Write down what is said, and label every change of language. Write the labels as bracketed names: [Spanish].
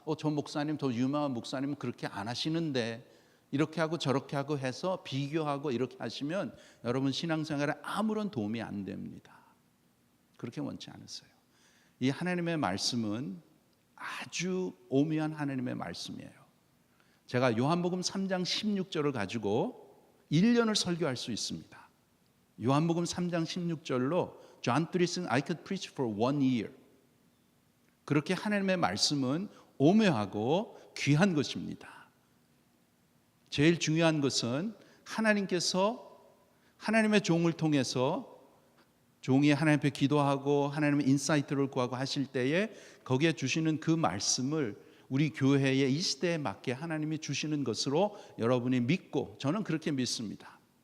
[Korean] 저 목사님 더 유명한 목사님은 그렇게 안 하시는데 이렇게 하고 저렇게 하고 해서 비교하고 이렇게 하시면 여러분 신앙생활에 아무런 도움이 안 됩니다. 그렇게 원치 않으세요. 이 하나님의 말씀은 아주 오묘한 하나님의 말씀이에요. 제가 요한복음 3장 16절을 가지고 1년을 설교할 수 있습니다. 요한복음 3장 16절로 [English] John 3 said I could preach for 1 year. [Korean] 그렇게 하나님의 말씀은 오묘하고 귀한 것입니다. 제일 중요한 것은 하나님께서 하나님의 종을 통해서 종이 하나님 앞에 기도하고 하나님의 인사이트를 구하고 하실 때에 거기에 주시는 그 말씀을 우리 교회의 이 시대에 맞게 하나님이 주시는 것으로 여러분이 믿고 저는 그렇게 믿습니다.